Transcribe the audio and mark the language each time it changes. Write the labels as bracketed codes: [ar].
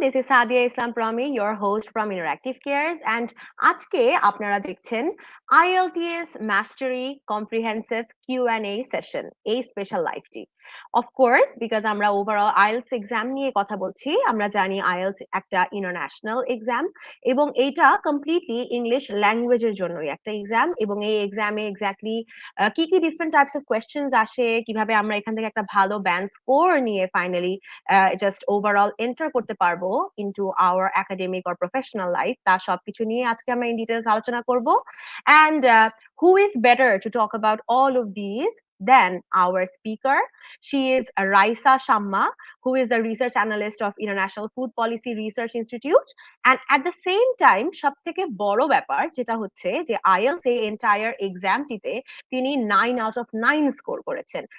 [en] This is Sadia Islam Promi, your host from Interactive Cares, and [bn] আজকে আপনারা দেখছেন [en] IELTS Mastery Comprehensive Q&A session, [bn] এই special লাইভটি। [en] Of course, because [bn] আমরা overall IELTS exam নিয়ে কথা বলছি, আমরা জানি IELTS একটা ইন্টারন্যাশনাল এক্সাম এবং এইটা কমপ্লিটলি ইংলিশ ল্যাঙ্গুয়েজের জন্যই একটা এক্সাম এবং এই এক্সামে এক্স্যাক্টলি কি কি ডিফারেন্ট টাইপস অফ কোয়েশ্চেন্স আসে, কিভাবে আমরা এখান থেকে একটা ভালো ব্যান্ড স্কোর নিয়ে ফাইনালি জাস্ট ওভারঅল এন্টার করতে পারবো [en] into our academic or professional life, [bn] তা সবকিছু নিয়ে আজকে আমরা ইন ডিটেলস আলোচনা করব। [en] And who is better to talk about all of these than our speaker? She is Raisa Shamma, who is the research analyst of International Food Policy Research Institute, and at the same time [bn] সবথেকে বড় ব্যাপার যেটা হচ্ছে যে IELTS এই entire এক্সামটিতে তিনি 9 out of 9 score করেছেন।